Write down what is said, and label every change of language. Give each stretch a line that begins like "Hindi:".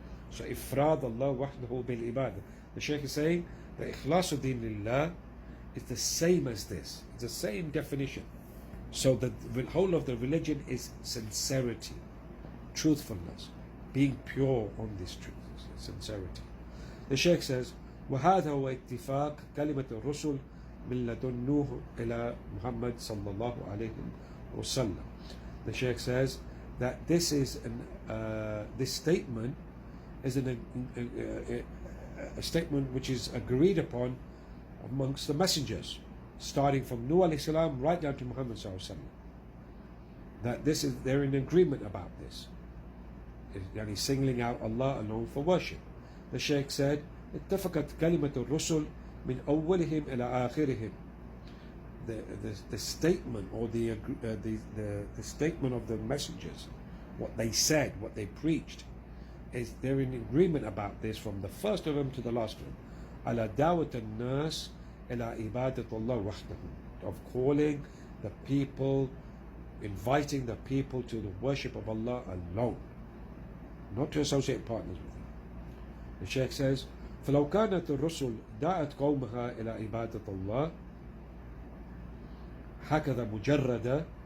English: So ifrād Allah wahdahu bil ibadah. The Shaykh is saying the Ikhlāsu din lillah is the same as this. It's the same definition. So the whole of the religion is sincerity, truthfulness, being pure on this truth, sincerity. The Shaykh says,
Arabic: وهذا هو اتفاق كلمة الرسل من لدن نوح إلى محمد صلى الله عليه وسلم.
English: The Shaykh says that this is this statement is a statement which is agreed upon amongst the messengers, starting from Nuh alayhi salam right down to Muhammad sallallahu alaihi wasallam. That this is, they're in agreement about this. And he's singling out Allah alone for worship. The Shaykh said,
Arabic: اتفقت كلمة الرسل من أولهم إلى آخرهم.
English: The statement, or the statement of the messengers, what they said, what they preached, is they're in agreement about this from the first of them to the last of them.
Arabic: على دعوة الناس إلى عبادة الله وحده,
English: of calling the people, inviting the people to the worship of Allah alone, not to associate partners with Him. The Shaykh says,
Arabic: فلو كانت الرسل دعت قومها إلى عبادة الله هكذا مجردة.